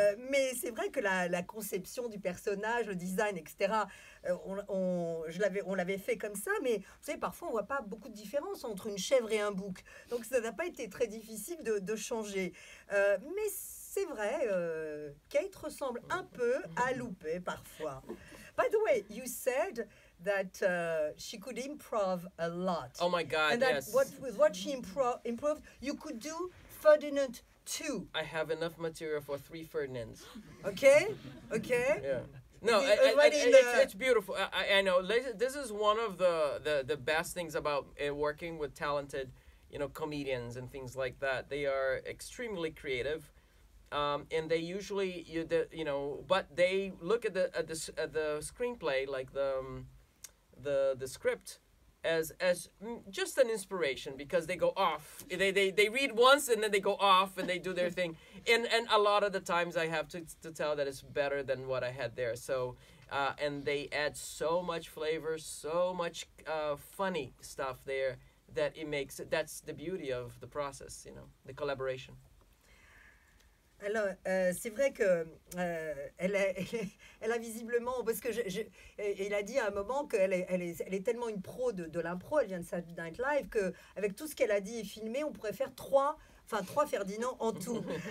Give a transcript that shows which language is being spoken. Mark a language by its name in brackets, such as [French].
[French] Mais c'est vrai que la conception du personnage, le design, etc., on l'avait fait comme ça, mais vous savez, parfois on voit pas beaucoup de différence entre une chèvre et un bouc. Donc ça n'a pas été très difficile de changer. Mais c'est vrai, Kate ressemble un peu à Loupé parfois. [English] By the way, you said that she could improv a lot. Oh my God, and that yes. with what she improved, you could do Ferdinand 2. I have enough material for 3 Ferdinands. Okay? Yeah. No, it's beautiful. I know. This is one of the best things about working with talented, you know, comedians and things like that. They are extremely creative, and they usually, but they look at the screenplay, like the script, as just an inspiration, because they go off. They read once and then they go off and they do their thing. And a lot of the times I have to tell that it's better than what I had there. So and they add so much flavor, so much funny stuff there that it makes it. That's the beauty of the process, you know, the collaboration. [French] Alors, c'est vrai que elle a visiblement, parce que il a dit à un moment qu'elle est tellement une pro de l'impro, elle vient de Saturday Night Live, qu'avec tout ce qu'elle a dit et filmé, on pourrait faire 3 Ferdinand en tout.